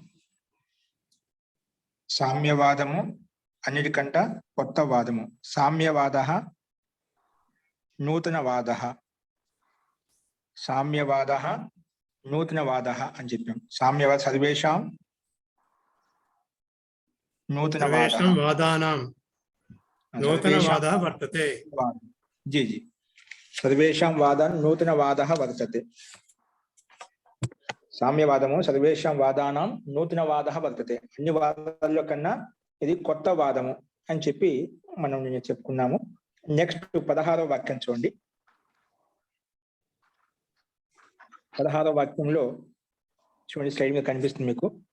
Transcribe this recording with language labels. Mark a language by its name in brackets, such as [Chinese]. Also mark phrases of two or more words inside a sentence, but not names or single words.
[Telugu] సామ్యవాదము అన్నిటికంట కొత్త వాదము. [Sanskrit] సామ్యవాదః నూతనవాదః, సామ్యవాదః నూతనవాదః [Telugu] అని చెప్పాం. [Sanskrit] సామ్యవాద సర్వేషాం నూతనవాదః नूतनवादः वर्तते। जी जी, सर्वेषां वादान् नूतनवादः वर्तते. సామ్యవాదము సర్వేషాం వాదానాం నూతనవాదः వర్తతే. [Telugu] అన్ని వాదాల్లో కన్నా ఇది కొత్త వాదము అని చెప్పి మనం నిన్న చెప్పుకున్నాము. నెక్స్ట్ 16వ వాక్యం చూడండి. 16వ వాక్యంలో చూడండి, స్లైడ్ మీద కనిపిస్తుంది మీకు.